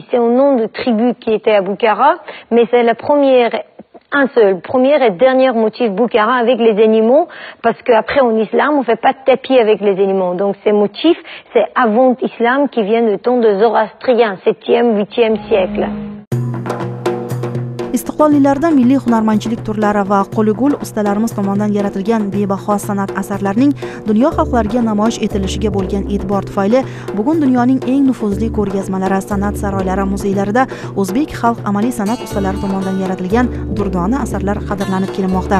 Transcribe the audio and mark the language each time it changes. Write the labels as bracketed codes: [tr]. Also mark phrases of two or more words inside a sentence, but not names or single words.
[fr] C'est un nom de tribu qui était à Bukhara, mais c'est la première, premier et dernier motif Bukhara avec les animaux, parce qu'après en islam, on fait pas de tapis avec les animaux. Donc ces motifs, c'est avant l'islam qui vient du temps de Zoroastrien, 7e, 8e siècle. [uz] Istiqbollilarda milliy hunarmandchilik turlari va qo'li-gul ustalarimiz tomonidan yaratilgan bebaho san'at asarlarining dunyo xalqlariga namoyish etilishiga bo'lgan e'tibor tufayli bugun dunyoning eng nufuzli ko'rgazmalari, san'at saroylari, muzeylarida o'zbek xalq amaliy san'at ustalari tomonidan yaratilgan durdona asarlar qadrlanib kelinmoqda.